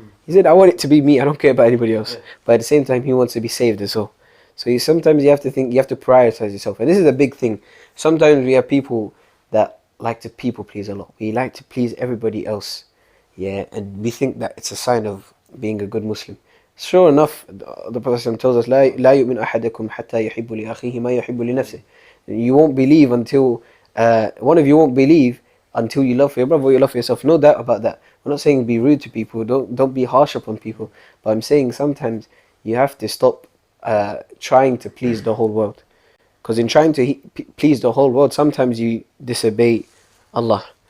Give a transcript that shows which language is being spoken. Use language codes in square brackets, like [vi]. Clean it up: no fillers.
[en] He said, I want it to be me, I don't care about anybody else. Yeah. But at the same time, he wants to be saved as well. So sometimes you have to think, you have to prioritize yourself. And this is a big thing. Sometimes we have people that like to people please a lot. We like to please everybody else. Yeah, and we think that it's a sign of being a good Muslim. Sure enough, the Prophet tells us, [ar] لا يؤمن أحدكم حتى يحب لأخيه ما يحب لنفسه. [en] You won't believe until, one of you won't believe until you love for your brother or you love for yourself. No doubt about that. I'm not saying be rude to people, don't be harsh upon people. But I'm saying sometimes you have to stop trying to please the whole world. Because in trying to please the whole world, sometimes you disobey Allah.